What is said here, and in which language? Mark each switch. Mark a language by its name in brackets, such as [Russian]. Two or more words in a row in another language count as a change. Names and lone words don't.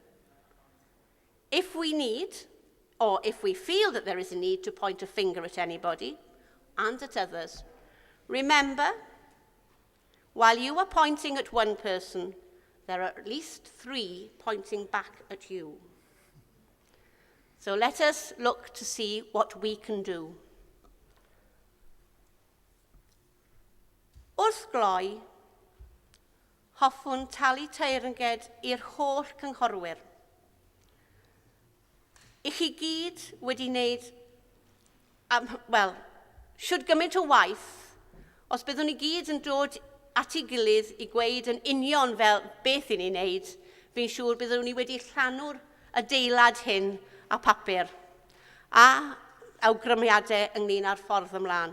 [English] If we need, or if we feel that there is a need to point a finger at anybody and at others, remember, while you are pointing at one person, there are at least 3 pointing back at you. So let us look to see what we can do. [Welsh] Wrth gloi, hoffwn talu teyrnged i'r holl cynghorwyr. I chi gyd wedi wneud, siwr gymaint o waith, os byddwn ni gyd yn dod at ei gilydd i gweud yn union fel beth i ni'n wneud, fi'n siŵr byddwn ni wedi llanw'r adeilad hyn a papur a awgrymiadau ynglyn â'r ffordd ymlaen.